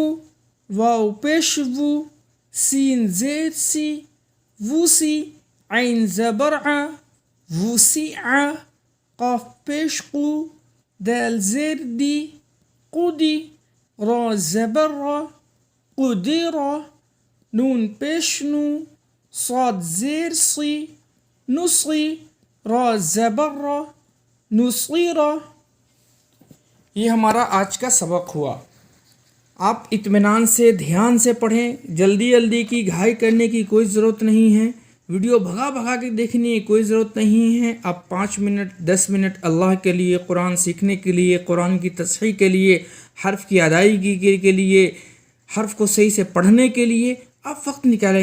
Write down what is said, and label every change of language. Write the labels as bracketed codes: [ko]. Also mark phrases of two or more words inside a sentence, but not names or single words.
[ur] واو پیش وو، سین زیر سی، ووسی، عین زبر ع، وسیع، قاف پیش قو، دال زیر دی، قودی، را زبر را، قدیرا، نون پیش نو، صاد زیر سی، نصی، را زبر را، نصیرا۔ یہ ہمارا آج کا سبق ہوا۔ آپ اطمینان سے، دھیان سے پڑھیں، جلدی جلدی کی گھائی کرنے کی کوئی ضرورت نہیں ہے، ویڈیو بھگا بھگا کے دیکھنے کی کوئی ضرورت نہیں ہے۔ آپ 5 منٹ 10 منٹ اللہ کے لیے، قرآن سیکھنے کے لیے، قرآن کی تصحیح کے لیے، حرف کی ادائیگی کے لیے، حرف کو صحیح سے پڑھنے کے لیے آپ وقت نکالیں۔